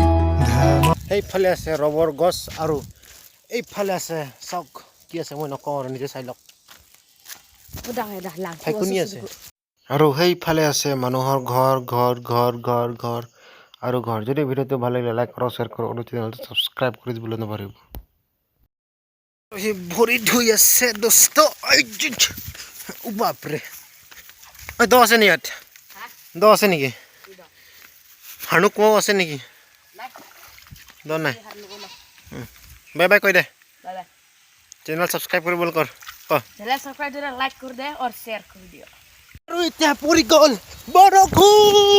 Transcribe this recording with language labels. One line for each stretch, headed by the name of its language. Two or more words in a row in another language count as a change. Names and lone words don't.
Assamese: সেইফালে আছে ৰবৰ গছ আৰু এইফালে আছে চাওক কি আছে মই নকওঁ আৰু নিজে চাই লওক ঠাইকুনি আছে আৰু সেইফালে আছে মানুহৰ ঘৰ ঘৰ ঘৰ ঘৰ ঘৰ আৰু ঘৰ যদি ভিডিঅ'টো ভাল লাগিলে লাইক কৰক শ্বেয়াৰ কৰক আৰু চেনেলটো ছাবস্ক্ৰাইব কৰি দিবলৈ নাপাহৰিব সেই ভৰি ধুই আছে দোস্ত বাপৰে দ আছে নি ইয়াত দ আছে নেকি হাণু কোঁৱাও আছে নেকি দ নাই বাই বাই কৈ দে
English: channel subscribe
Assamese: কৰিবলৈ কৰ
English: channel subscribe like
Hindi: कर दे और शेयर कर दियो
Assamese: আৰু এতিয়া পৰি গ'ল বৰষুণ